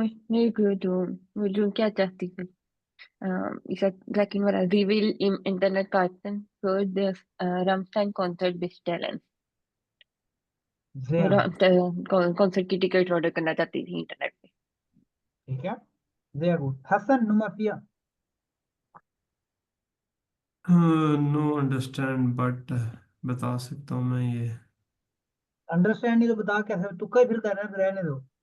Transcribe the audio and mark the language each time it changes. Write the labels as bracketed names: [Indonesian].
[German] Nee, du [Hindi] क्या चाहती थी? [German] Ich sag Ihnen mal, sie will im Internet Karten für das Rammstein-Konzert bestellen. [Hindi] Zia good, concert की ticket order करना चाहती थी इंटरनेट पे। ठीक है, ज़िया गुड। हसन नुमा फिया। [English] no understand but [Hindi] बता सकता हूँ मैं ये। अंडरस्टैंड नहीं तो बता कैसे, तुक्का ही फिर कर रहे हैं, रहने दो।